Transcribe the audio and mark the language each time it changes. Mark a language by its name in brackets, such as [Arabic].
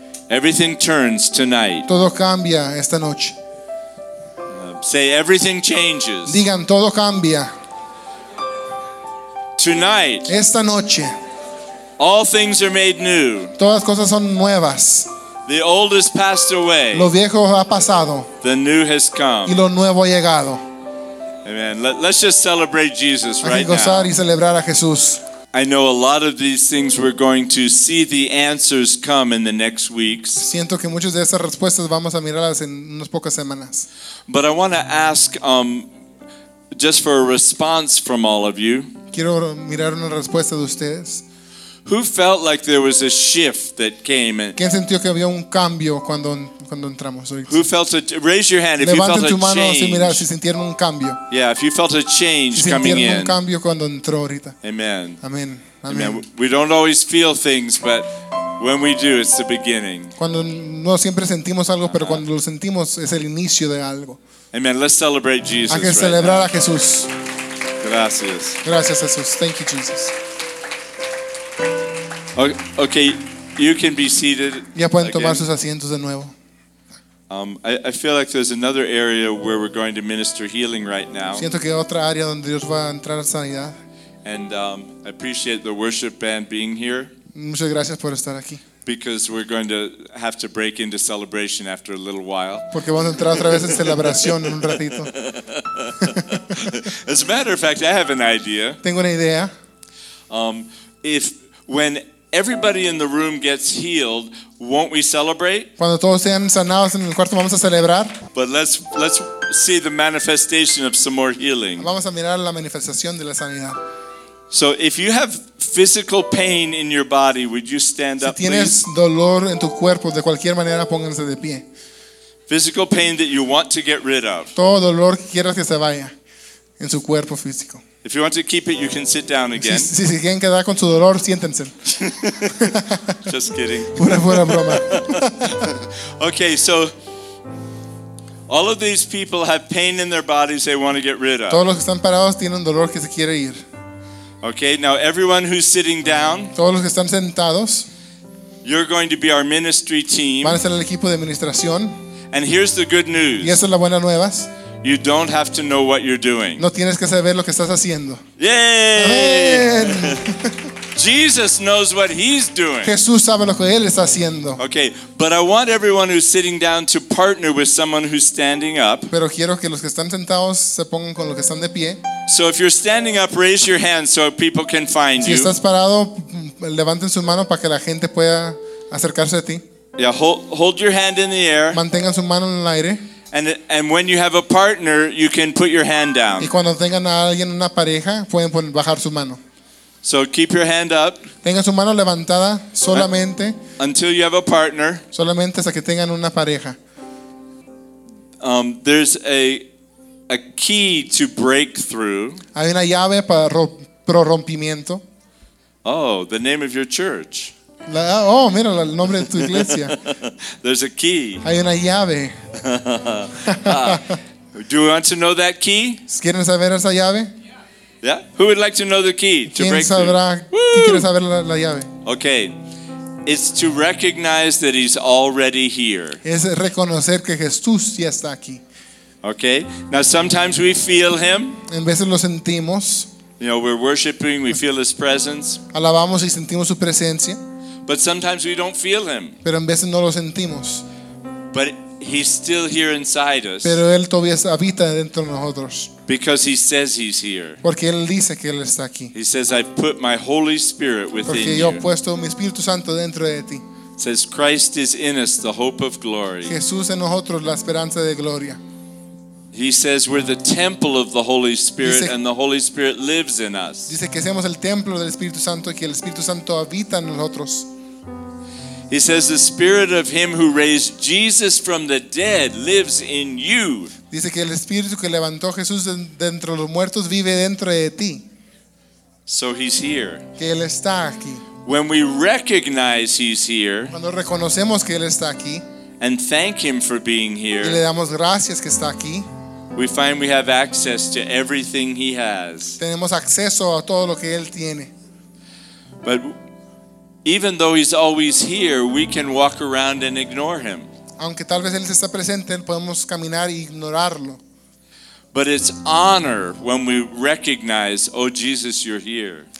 [English] Everything turns tonight. [Spanish] Todo cambia esta noche. [English] Say everything changes. [Spanish] Digan todo cambia. [English] Tonight. [Spanish] Esta noche. [English] All things are made new. [Spanish] Todas cosas son nuevas. [English] The old has passed away. [Spanish] Lo viejo ha pasado. [English] The new has come. [Spanish] Y lo nuevo ha llegado. [English] Amen. Let's just celebrate Jesus right now. [Spanish] Hay que gozar y celebrar a Jesús. [English] I know a lot of these things we're going to see the answers come in the next weeks. [Spanish] Siento que muchas de esas respuestas vamos a mirarlas en unas pocas semanas. [English] But I want to ask just for a response from all of you. [Spanish] Quiero mirar una respuesta de ustedes. [English] Who felt like there was a shift that came? [Spanish] ¿Quién sintió que había un cambio cuando entramos? [English] Who felt a, raise your hand if [Spanish] levanten tu mano [English] a change. [Spanish] Si, mira, si sintieron un cambio. [English] Yeah, if you felt a change [Spanish] si sintieron un cambio [English] in. [Spanish] Cuando entró ahorita. [English] Amen. Amen. Amen. We don't always feel things, but when we do, it's the beginning. [Spanish] Cuando no siempre sentimos algo, pero cuando lo sentimos es el inicio de algo. [English] Amen. Let's celebrate Jesus. [Spanish] Hay que celebrar a Jesús. Gracias. Gracias Jesús. [English] Thank you Jesus. Okay, you can be seated. [Spanish] Ya pueden tomar sus asientos de nuevo. [English] I feel like there's another area where we're going to minister healing right now. [Spanish] Siento que otra área donde Dios va a entrar sanidad. [English] And I appreciate the worship band being here. [Spanish] Muchas gracias por estar aquí. [English] Because we're going to have to break into celebration after a little while. [Spanish] Porque vamos a entrar otra vez en celebración en un ratito. [English] As a matter of fact, I have an idea. [Spanish] Tengo una idea. [English] When everybody in the room gets healed, won't we celebrate? [Spanish] Cuando todos sean sanados en el cuarto, vamos a celebrar. [English] But let's see the manifestation of some more healing. [Spanish] Vamos a mirar la manifestación de la sanidad. [English] So if you have physical pain in your body, would you stand up, please? [Spanish] Si tienes dolor en tu cuerpo, de cualquier manera, pónganse de pie. [English] Physical pain that you want to get rid of. [Spanish] Todo dolor que quieras que se vaya en su cuerpo físico. [English] If you want to keep it, you can sit down again. [Spanish] Si quieren quedar con su dolor, siéntense. [English] Just kidding. [Spanish] Pura broma. [English] Okay, so all of these people have pain in their bodies they want to get rid of. [Spanish] Todos los que están parados tienen dolor que se quiere ir. [English] Okay, now everyone who's sitting down. [Spanish] Todos los que están sentados. [English] You're going to be our ministry team. [Spanish] Van a ser el equipo de administración. [English] And here's the good news. [Spanish] Y esa es la buena nueva. [English] You don't have to know what you're doing. [Spanish] No tienes que saber lo que estás haciendo. [English] Yay! Jesus knows what he's doing. [Spanish] Jesús sabe lo que él está haciendo. [English] Okay, but I want everyone who's sitting down to partner with someone who's standing up. [Spanish] Pero quiero que los que están sentados se pongan con los que están de pie. [English] So if you're standing up, raise your hand so people can find you. [Spanish] Si estás parado, levanten su mano para que la gente pueda acercarse a ti. [English] Yeah, hold your hand in the air. [Spanish] Mantengan su mano en el aire. [English] And when you have a partner, you can put your hand down. [Spanish] Y cuando tengan a alguien una pareja, pueden bajar su mano. [English] So keep your hand up. [Spanish] Tenga su mano levantada solamente. [English] Until you have a partner. [Spanish] Solamente hasta que tengan una pareja. [English] There's a key to breakthrough. [Spanish] Hay una llave para rompimiento. [English] Oh, the name of your church. [Spanish] Oh, mira el nombre de tu iglesia. [English] There's a key. [Spanish] Hay una llave. [English] Do you want to know that key? [Spanish] ¿Quieren saber esa llave? [English] Yeah. Who would like to know the key to breakthrough? Okay. It's to recognize that he's already here. [Spanish] Es reconocer que Jesús ya está aquí. [English] Okay. Now sometimes we feel him. [Spanish] En veces lo sentimos. [English] You know, we're worshiping, we feel his presence. [Spanish] Alabamos y sentimos su presencia. [English] But sometimes we don't feel him. [Spanish] Pero en veces no lo sentimos. [English] But he's still here inside us. [Spanish] Pero él todavía habita dentro de nosotros. [English] Because he says he's here. [Spanish] Porque él dice que él está aquí. [English] He says, "I've put my Holy Spirit within you." [Spanish] Porque yo he puesto mi Espíritu Santo dentro de ti. [English] Says Christ is in us, the hope of glory. [Spanish] Jesús en nosotros la esperanza de gloria. [English] He says we're the temple of the Holy Spirit, dice, and the Holy Spirit lives in us. [Spanish] Dice que somos el templo del Espíritu Santo y que el Espíritu Santo habita en nosotros. [English] He says the Spirit of him who raised Jesus from the dead lives in you. [Spanish] Dice que el Espíritu que levantó Jesús de entre los muertos vive dentro de ti. [English] So he's here. [Spanish] Que él está aquí. [English] When we recognize he's here. [Spanish] Cuando reconocemos que él está aquí. [English] And thank him for being here. [Spanish] Y le damos gracias que está aquí. [English] We find we have access to everything he has. [Spanish] Tenemos acceso a todo lo que él tiene. [English] But even though he's always here, we can walk around and ignore him. [Spanish] Aunque tal vez él está presente, podemos caminar e ignorarlo. [English] But it's honor when we recognize, "Oh Jesus, you're here."